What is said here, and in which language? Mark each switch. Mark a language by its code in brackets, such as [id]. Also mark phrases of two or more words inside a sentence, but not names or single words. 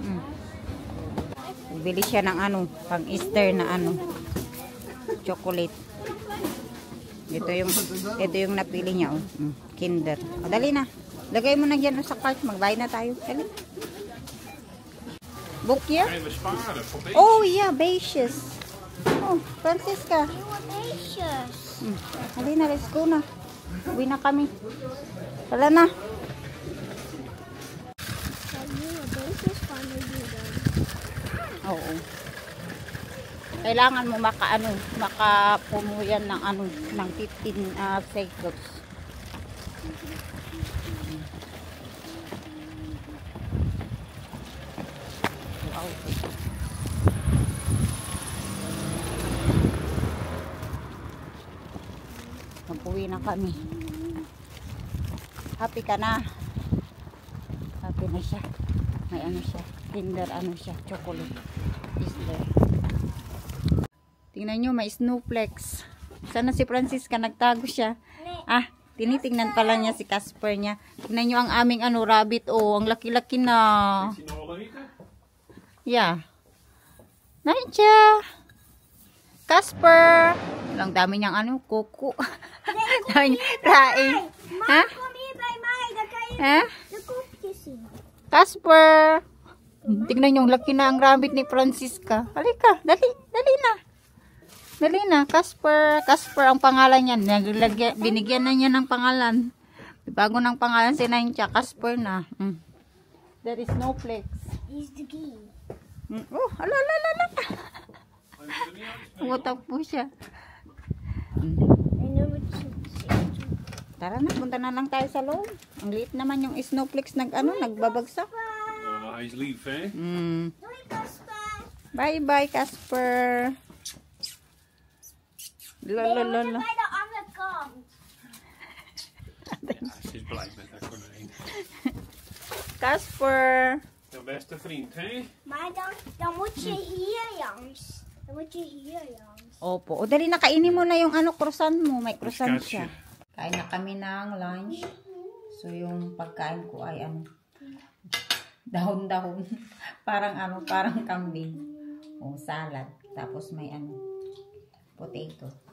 [tl] Bili siya ng ano, pang Easter na ano, chocolate. Ito yung napili niya, oh. Kinder. O, dali na. Lagay mo na dyan sa cart. Magbayad na tayo. Dali. Book year? [nl] Even sparen voor beestjes. [en] Oh, yeah, beige. Oh, Francisca. [nl] Nieuwe beestjes. [tl] Halina, [en] let's go [tl] na. Uwi na kami. Wala na. [nl] Nieuwe beestjes van de dieren. [tl] Oo. Kailangan mo makapuno yan ng 15 seconds. Wow. Mag-uwi na kami. Happy ka na? Happy na siya. May siya. [en] Kinder chocolate. Is there. [tl] Tingnan nyo, may snowflakes. Sana si Francisca, nagtago siya. Tinitingnan pala niya si Casper niya. Tingnan nyo ang aming rabbit. Oh, ang laki-laki na. [nl] Is die nog wel eten? [en] Yeah. [tl] Nandiyan. Casper. Ang dami niyang kuko. Dami raing. Ha? [nl] Kom hier bij mij, dan kan je [tl] Ha? [nl] de koekjes zien. [tl] Casper. Tingnan nyo, laki na ang rabbit ni Francisca. Halika, dali na. Dali na, Casper. Casper ang pangalan niya. Binigyan na niya ng pangalan. Bago ng pangalan si Nancha, Casper na. [en] There is snowflakes. [nl] Hier is de key. [tl] Oh, ala. Umutak po siya. [nl] En nummertje 7. [tl] Tara na, punta na lang tayo sa loob. Ang liit naman yung snowflakes nagbabagsak. [nl] Hij is lief, hè? Doei Casper. [en] Bye, Casper. [nl] Nee, we moeten Lalalala. bij de andere kant. Ze is blij met haar konijn. Casper. Jouw beste vriend, hè? Maar dan moet je hier langs. Dan moet je hier langs. [tl] Opo. O, dali na, kainin mo na yung croissant mo. May croissant [nl] Biscuitje. [tl] siya. Kain na kami ng lunch. So, yung pagkain ko ay dahon-dahon. parang kambing. O, salad. Tapos may potato.